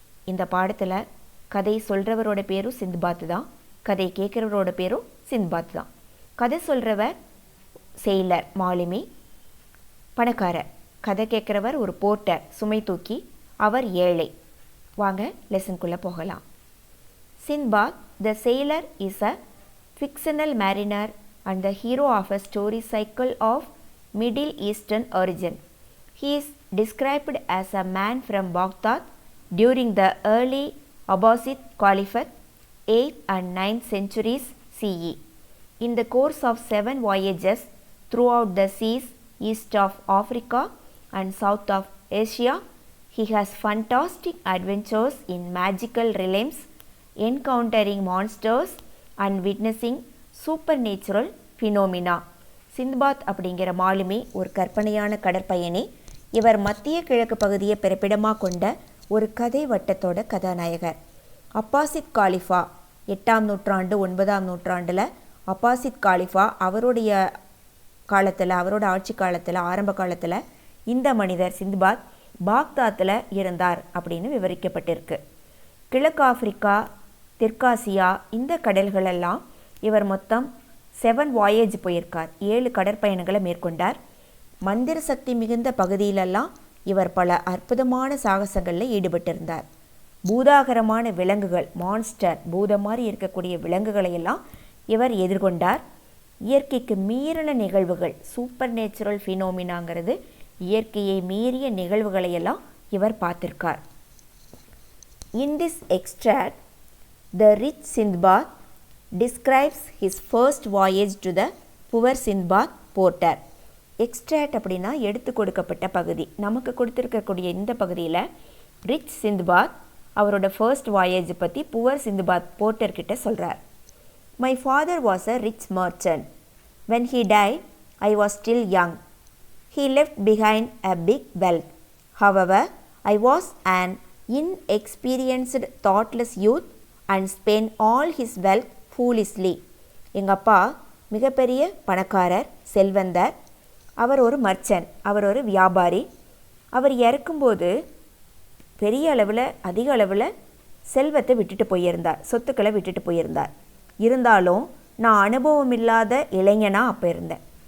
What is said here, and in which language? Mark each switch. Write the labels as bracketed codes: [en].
[ta] இந்த பாடத்தில் கதை சொல்கிறவரோட பேரும் சிந்த்பாத் தான், கதை கேட்குறவரோட பேரும் சிந்த்பாத் தான். கதை சொல்கிறவர் செயிலர், மாலுமி, பணக்காரர். கதை கேட்குறவர் ஒரு போர்ட்டர், சுமை தூக்கி. அவர் ஏழை. வாங்க லெசனுக்குள்ளே போகலாம். [en] Sindbad, the sailor, is a fictional mariner and the hero of a story cycle of Middle Eastern origin. He is described as a man from Baghdad during the early Abbasid Caliphate, 8th and 9th centuries CE. In the course of 7 voyages throughout the seas east of Africa and south of Asia, he has fantastic adventures in magical realms, encountering monsters and witnessing supernatural phenomena. [ta] சிந்த்பாத் அப்படிங்கிற மாலுமி ஒரு கற்பனையான கடற்பயணி. இவர் மத்திய கிழக்கு பகுதியை பிறப்பிடமாக கொண்ட ஒரு கதை வட்டத்தோட கதாநாயகர். அப்பாசித் காலிஃபா, 8ஆம் நூற்றாண்டு 9ஆம் நூற்றாண்டில் அப்பாசித் காலிஃபா அவருடைய காலத்தில், அவரோட ஆட்சி காலத்தில், ஆரம்ப காலத்தில் இந்த மனிதர் சிந்த்பாத் பாக்தாத்தில் இருந்தார் அப்படின்னு விவரிக்கப்பட்டிருக்கு. கிழக்கு ஆப்பிரிக்கா, தெற்காசியா, இந்த கடல்களெல்லாம் இவர் மொத்தம் 7 வாயேஜ் போயிருக்கார். 7 கடற்பயணங்களை மேற்கொண்டார். மந்திர சக்தி மிகுந்த பகுதியிலெல்லாம் இவர் பல அற்புதமான சாகசங்களில் ஈடுபட்டிருந்தார். பூதாகரமான விலங்குகள், மான்ஸ்டர், பூதம் மாதிரி இருக்கக்கூடிய விலங்குகளை எல்லாம் இவர் எதிர்கொண்டார். இயற்கைக்கு மீறின நிகழ்வுகள், சூப்பர் நேச்சுரல் ஃபினோமினாங்கிறது இயற்கையை மீறிய நிகழ்வுகளையெல்லாம் இவர் பார்த்திருக்கார். [en] In this extract, the rich Sindbad describes his first voyage to the poor Sindbad porter. [ta] Extract அப்படின்னா எடுத்து கொடுக்கப்பட்ட பகுதி. நமக்கு கொடுத்துருக்கக்கூடிய இந்த பகுதியில் ரிச் சிந்த்பாத் அவரோட [en] first voyage [ta] பற்றி புவர் சிந்த்பாத் போர்ட்டர்கிட்ட சொல்கிறார். [en] My father was a rich merchant. When he died I was still young. He left behind a big wealth. However I was an inexperienced thoughtless youth and spent all his wealth foolishly. [ta] எங்கள் அப்பா மிகப்பெரிய பணக்காரர், செல்வந்தர். அவர் ஒரு merchant, அவர் ஒரு வியாபாரி. அவர் இறக்கும்போது பெரிய அளவில், அதிக அளவில் செல்வத்தை விட்டுட்டு போயிருந்தார், சொத்துக்களை விட்டுட்டு போயிருந்தார். இருந்தாலும் நான் அனுபவம் இல்லாத இளைஞனாக அப்போ இருந்தேன்.